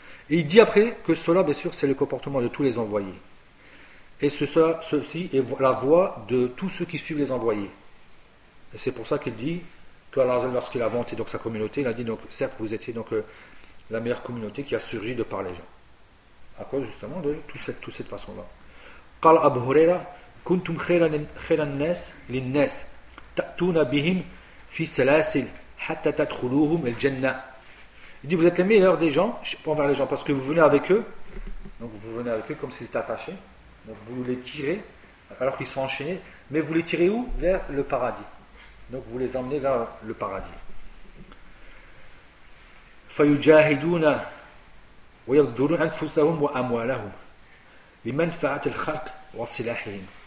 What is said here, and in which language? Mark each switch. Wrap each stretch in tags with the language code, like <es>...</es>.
<fr>Et il dit après que cela, bien sûr, c'est le comportement de tous les envoyés. Et ceci est la voix de tous ceux qui suivent les envoyés. Et c'est pour ça qu'il dit. Alors, lorsqu'il a vanté donc sa communauté, il a dit donc certes vous étiez donc la meilleure communauté qui a surgi de par les gens. À cause justement de toute cette façon-là.</fr> <ar>قال أبو هريرة كنتم خير الناس للناس تأتون بهم في سلاسل حتى تدخلوهم الجنة.</ar> <fr>Il dit vous êtes les meilleurs des gens envers les gens parce que vous venez avec eux, donc vous venez avec eux comme s'ils étaient attachés, donc vous les tirez alors qu'ils sont enchaînés, mais vous les tirez où? Vers le paradis. Donc vous les emmenez vers le paradis.</fr> <ar>فَيُجَاهِدُونَ وَيَبْذُلُونَ أَنفُسَهُمْ وَأَمْوَالَهُمْ لِمَنْفَعَةِ الْخَلْقِ وَصِلَاحِهِمْ.</ar>